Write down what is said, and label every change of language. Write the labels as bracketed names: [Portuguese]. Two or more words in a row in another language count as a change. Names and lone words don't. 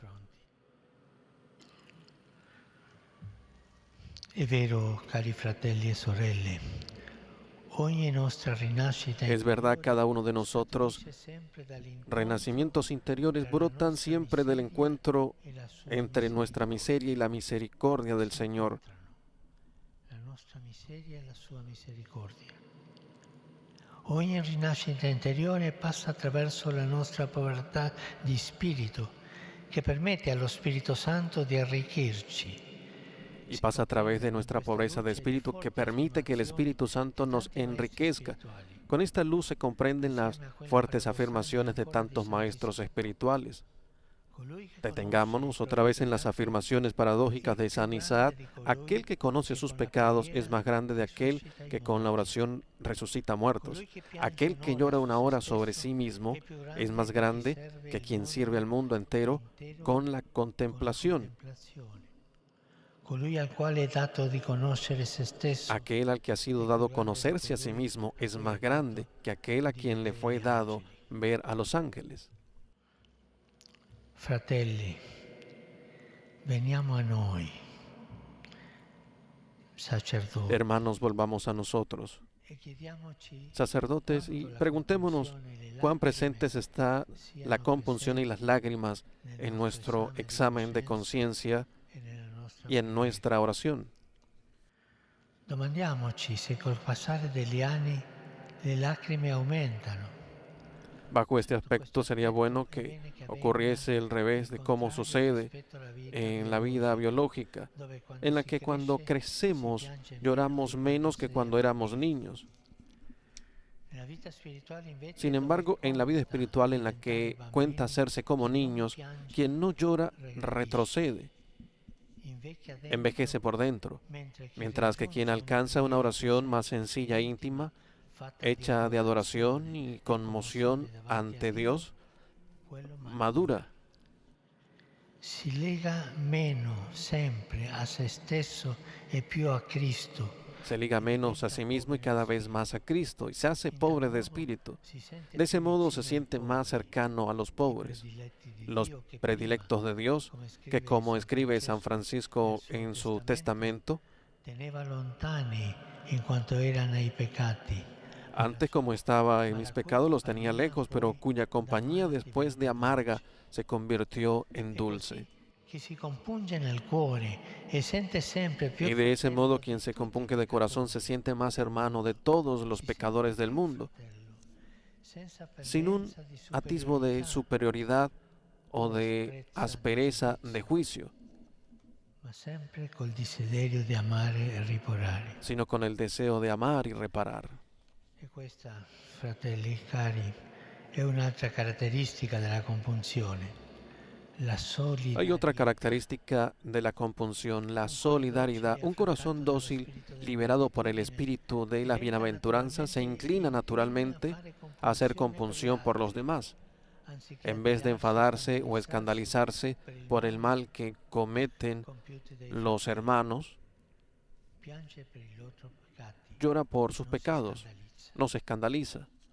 [Spanish] Es verdad, cada uno de nosotros, renacimientos interiores brotan siempre del encuentro entre nuestra miseria y la misericordia del Señor. [Italian] Ogni rinascita interiore passa attraverso la nostra povertà di spirito, che permette allo Spirito Santo di arricchirci. [Spanish] Y pasa a través de nuestra pobreza de espíritu, que permite que el Espíritu Santo nos enriquezca. Con esta luz se comprenden las fuertes afirmaciones de tantos maestros espirituales. Detengámonos otra vez en las afirmaciones paradójicas de San Isaac: aquel que conoce sus pecados es más grande de aquel que con la oración resucita muertos. Aquel que llora una hora sobre sí mismo es más grande que quien sirve al mundo entero con la contemplación. Aquel al que ha sido dado conocerse a sí mismo es más grande que aquel a quien le fue dado ver a los ángeles. [Italian] Fratelli, veniamo a noi, [Spanish] sacerdotes. Hermanos, volvamos a nosotros, sacerdotes, y preguntémonos cuán presentes está la compunción y las lágrimas en nuestro examen de conciencia y en nuestra oración. [Italian] Domandiamoci se col passare degli anni le lacrime aumentano. [Spanish] Bajo este aspecto sería bueno que ocurriese el revés de cómo sucede en la vida biológica, en la que cuando crecemos lloramos menos que cuando éramos niños. Sin embargo, en la vida espiritual, en la que cuenta hacerse como niños, quien no llora retrocede, envejece por dentro, mientras que quien alcanza una oración más sencilla e íntima, hecha de adoración y conmoción ante Dios, madura. [Italian] Si lega meno sempre a se stesso e più a Cristo. [Spanish] Se liga menos a sí mismo y cada vez más a Cristo, y se hace pobre de espíritu. De ese modo se siente más cercano a los pobres, los predilectos de Dios, que, como escribe San Francisco en su testamento, [Italian] teneva lontani in quanto erano i peccati. [Spanish] Antes, como estaba en mis pecados, los tenía lejos, pero cuya compañía después de amarga se convirtió en dulce. Y de ese modo quien se compunge de corazón se siente más hermano de todos los pecadores del mundo, sin un atisbo de superioridad o de aspereza de juicio, sino con el deseo de amar y reparar. [Italian] E questa, fratelli cari, è un'altra caratteristica della compunzione, la solidarietà. [Spanish] Hay otra característica de la compunción, la solidaridad. Un corazón dócil, liberado por el espíritu de las bienaventuranzas, se inclina naturalmente a hacer compunción por los demás. En vez de enfadarse o escandalizarse por el mal que cometen los hermanos, llora por sus pecados, no se escandaliza.